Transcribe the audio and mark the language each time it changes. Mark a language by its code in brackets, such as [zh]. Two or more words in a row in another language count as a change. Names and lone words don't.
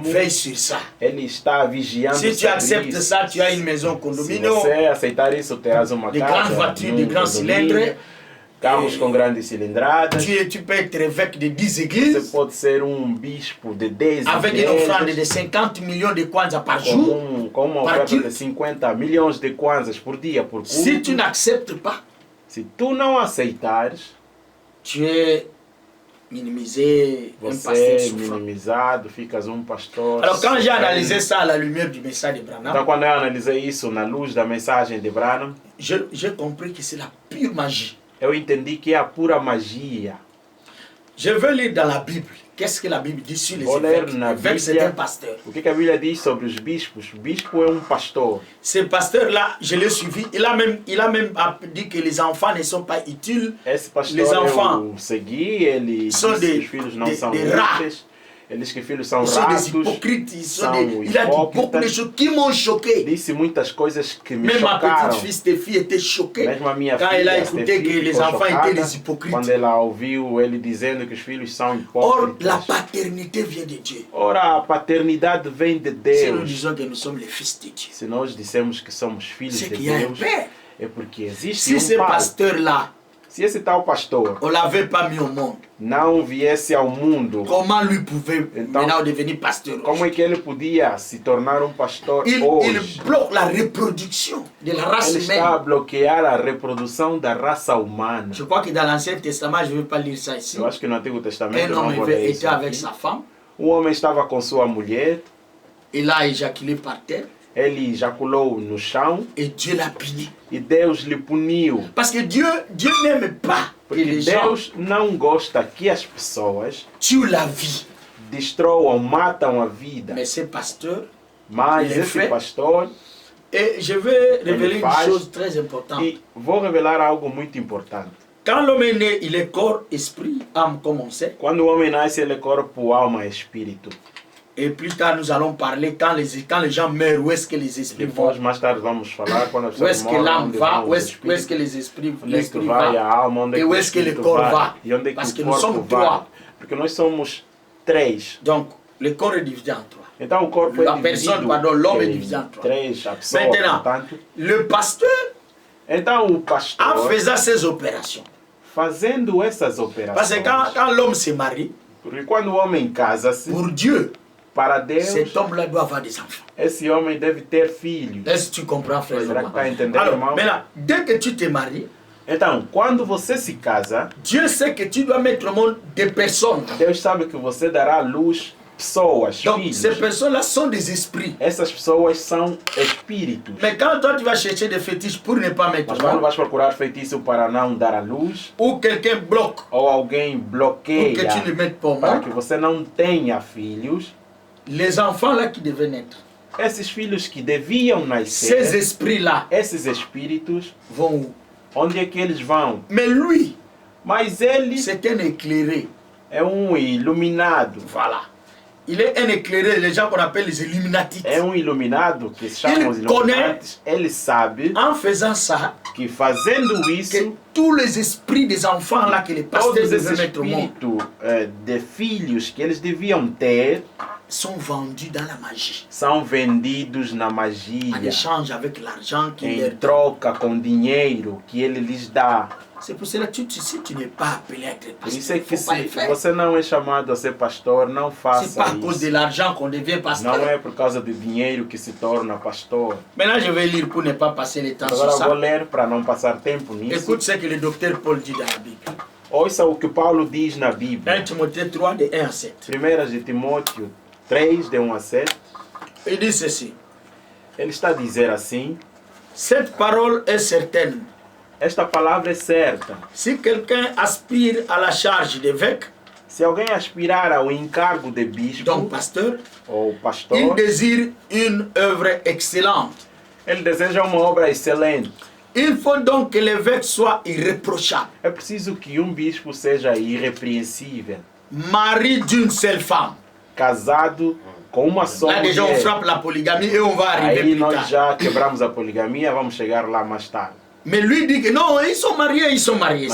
[fr] veille sur ça. [pt] ele está vigiando [fr] Si tu [pt] sobre [fr] acceptes [pt] isso. [fr] ça, tu as une maison [pt] Se [fr] condominium, [pt] você aceitar isso, terás uma [fr] de [pt] casa, [fr] grandes voitures, de [pt] num [fr] grands [pt] condomínio, [fr] cylindres. [pt] carros com grandes cilindradas. [fr] tu peux être évêque de 10 [pt] Você [fr] églises [pt] pode ser bispo de 10 [fr] avec une offrande de [pt] igrejas, [fr] 50 millions de kwanza par jour. [pt] com uma [fr] Par [pt] oferta [fr] culte. [pt] de 50 milhões de kwanzas por dia, por culto. [fr] Si tu n'acceptes pas, [pt] Se tu não aceitares, [fr] tu es minimisé, un [pt] você [fr] pasteur [pt] é [fr] souffrant. [pt] minimizado, ficas pastor. [fr] Alors quand j'ai [pt] sofrendo. [fr] analysé ça à la lumière du message de [pt] Então, [fr] Branham, [pt] quando eu analisei isso na luz da mensagem de Branham, [fr] j'ai compris que c'est la pure magie. [pt] eu entendi que é a pura magia. [fr] Je veux lire dans la Bible qu'est-ce que la Bible dit sur les [pt] Vou ler [fr] évêques? [pt] na [fr] L'évêque, c'est [pt] Bíblia [fr] un pasteur. [pt] o que a Bíblia diz sobre os bispos. O bispo é pastor. [fr] Ce pasteur-là, je l'ai suivi. Il a même dit que les enfants ne sont pas utiles. [pt] Esse pastor [fr] Les enfants [pt] eu segui, ele são disse que os filhos não são [fr] rats. [pt] úteis. Ele diz que os filhos são [fr] Ils sont [pt] ratos. [fr] des hypocrites. Il a dit [pt] hipócritas. [fr] beaucoup de choses qui m'ont choqué. [pt] Disse muitas coisas que me [fr] Même ma [pt] chocaram. [fr] petite fille Stéphie était choquée [pt] Mesmo a minha [fr] quand [pt] filha, [fr] elle a écouté [pt] Steffi, [fr] que les [pt] ficou [fr] enfants [pt] chocada [fr] étaient des hypocrites. [pt] quando ela ouviu ele dizendo que os filhos são [fr] Or, la [pt] hipócritas. [fr] paternité vient de Dieu. [pt] Ora, a paternidade vem de [fr] Si nous [pt] Deus. [fr] disons que nous sommes les fils de Dieu, [pt] Se nós dissemos que somos filhos [fr] c'est [pt] de [fr] qu'il y a un [pt] Deus, [fr] père. [pt] é porque existe [fr] Si ce [pt] pai. [fr] pasteur-là, [pt] Se esse tal pastor [fr] on ne l'avait pas mis au monde, [pt] não viesse ao mundo, [fr] comment lui pouvait [pt] Então, [fr] maintenant devenir pasteur? [pt] como é que ele podia se tornar pastor [fr] Il [pt] hoje? [fr] bloque la reproduction de la race [pt] Ele está a [fr] humaine. [pt] bloquear a reprodução da raça humana. [fr] Je crois que dans l'Ancien Testament, je ne vais pas lire ça ici, [pt] Eu acho que no Antigo Testamento [fr] un [pt] não [fr] homme [pt] vou ler [fr] était [pt] isso [fr] avec [pt] aqui. [fr] sa femme, [pt] Homem estava com sua mulher, [fr] il a éjaculé par terre [pt] ele ejaculou no chão [fr] et Dieu l'a puni. [pt] e Deus lhe puniu. [fr] Parce que Dieu n'aime pas que [pt] Porque [fr] les gens [pt] Deus não gosta que as pessoas [fr] tuent la vie. [pt] destroam, matam a vida. [fr] Mais ces pasteurs, [pt] Mas ele esse [fr] fait. [pt] pastor, [fr] et je vais révéler une [pt] faz. [fr] chose très importante. [pt] e vou revelar algo muito importante. [fr] Quand l'homme est né, il est corps, esprit, âme, comme on sait. [pt] Quando o homem nasce, ele é corpo, alma e espírito. [fr] Et plus tard, nous allons parler quand les gens meurent, où est-ce que les esprits [pt] Depois, [fr] vont? [pt] mais tarde, vamos falar quando as [fr] Où est-ce [pt] pessoas [fr] que [pt] morrem, [fr] l'âme [pt] onde [fr] va? [pt] vão [fr] Où [pt] os [fr] est-ce [pt] espíritos, [fr] que les esprits, [pt] onde é que [fr] l'esprit [pt] vai [fr] va? [pt] a alma, onde é [fr] Et [pt] que [fr] où [pt] o [fr] est-ce que le [pt] espírito [fr] corps [pt] vai, [fr] va? [pt] e onde é que [fr] Parce [pt] o [fr] que nous [pt] corpo [fr] sommes [pt] vai. [fr] trois. [pt] Porque nós somos três. [fr] Donc, le corps est divisé en trois. [pt] Então o corpo [fr] La [pt] é [fr] personne, [pt] dividido [fr] pardon, l'homme est [pt] em [fr] divisé en trois. [pt] três, a pessoa, [fr] Maintenant, [pt] portanto. [fr] le pasteur, [pt] Então o [fr] en [pt] pastor, [fr] faisant ces opérations, [pt] fazendo essas [fr] parce que [pt] operações, [fr] quand l'homme se marie, [pt] porque quando o homem casa-se, [fr] pour Dieu, [pt] para Deus, [fr] cet homme-là doit avoir des enfants. [pt] esse homem deve ter filhos. [fr] Est-ce que tu comprends, frère? [pt] Será que está entendendo, [fr] Alors, [pt] irmão? [fr] maintenant, dès que tu te maries, [pt] Então, quando você se casa, [fr] Dieu sait que tu dois mettre au monde des personnes. [pt] Deus sabe que você dará à luz pessoas, [fr] Donc, [pt] filhos. [fr] ces personnes-là sont des esprits. [pt] Essas pessoas são espíritos. [fr] Mais quand toi, tu vas chercher des fétiches pour ne pas mettre [pt] Mas [fr] au [pt] quando [fr] monde, [pt] vais procurar feitiço para não dar à luz, [fr] ou quelqu'un bloque [pt] ou alguém [fr] pour que [pt] bloqueia [fr] tu ne mettes pas au [pt] para [fr] monde, [pt] que você não tenha filhos, [fr] les enfants-là qui devaient naître, [pt] esses filhos que deviam [fr] ces [pt] nascer, [fr] esprits-là [pt] esses espíritos, [fr] vont où? [pt] onde é que eles vão? [fr] Mais lui, [pt] Mas ele [fr] c'est un éclairé. [pt] é iluminado. [fr] Voilà. Il est un éclairé, les gens qu'on appelle les illuminatiques. [pt] É iluminado que se chama os [fr] Ele connaît. [pt] iluminados. Ele sabe [fr] En faisant ça, [pt] que fazendo [fr] que [pt] isso, [fr] tous les esprits des enfants-là que les pasteurs [pt] todos [fr] devaient [pt] esses [fr] mettre au monde [pt] espíritos de filhos que eles deviam ter [fr] sont vendus dans la magie. [pt] são vendidos na [fr] En [pt] magia, [fr] échange avec l'argent qu'il leur [pt] em [fr] donne. [pt] troca com dinheiro que ele lhes dá. [fr] C'est pour cela que si tu n'es pas appelé à être [pt] Por isso [fr] pasteur, [pt] é [fr] il [pt] que [fr] ne faut pas le [pt] se [fr] faire. [pt] você não é chamado a ser pastor, não [fr] C'est [pt] faça [fr] pas à cause de [pt] isso. [fr] l'argent qu'on devient pasteur. [pt] Não é por causa de dinheiro que se torna pastor. [fr] Maintenant, je vais lire pour ne pas passer le temps sur [pt] Agora vou [fr] ça. [pt] ler para não passar tempo nisso. [fr] Écoute ce que le docteur Paul dit dans la Bible. [pt] Ouça o que Paulo diz na [fr] 1 [pt] Bíblia. [fr] Timothée 3, de 1 à 7. [pt] 1 de Timóteo 3, de 1 a 7. [fr] Il dit ceci. [pt] Ele está a dizer assim: [fr] Cette parole est certaine. [pt] esta palavra é certa. [fr] Si quelqu'un aspire à la charge d'évêque, [pt] Se alguém aspirar ao encargo de bispo [fr] donc pasteur, [pt] ou [fr] il [pt] pastor, [fr] désire une œuvre excellente. [pt] ele deseja uma obra excelente. [fr] Il faut donc que l'évêque soit irréprochable, [pt] É preciso que bispo seja irrepreensível, [fr] mari d'une seule femme. [pt] casado com uma só [fr] Là déjà on [pt] mulher. [fr] frappe la polygamie et on va arriver [pt] Aí [fr] plus [pt] nós [fr] tard. [pt] já quebramos a poligamia, vamos chegar lá mais tarde. [fr] Mais lui dit que non, ils sont mariés,